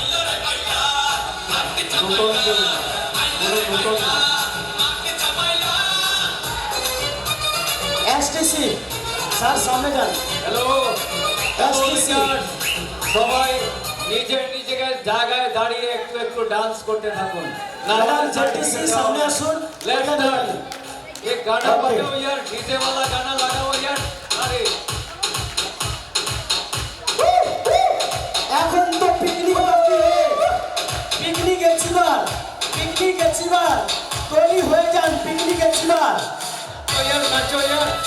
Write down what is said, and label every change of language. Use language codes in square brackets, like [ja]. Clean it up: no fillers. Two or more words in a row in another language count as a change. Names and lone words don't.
[bn] এসটিসি স্যার সামনে যান। হ্যালো এসটিসি সবাই নিজের জায়গায় দাঁড়িয়ে একটু ডান্স করতে থাকুন। জেডটিসি সামনে আসুন। [en] let's start. [hi] ये गाना बजाओ यार, डीजे वाला गाना लगाओ यार। अरे [bn] এখন তো পিকনিক বাকি, পিকনিক এছিবার তৈরি হয়ে যান, পিকনিক এছিবার। [hi] तो यार नाचो यार।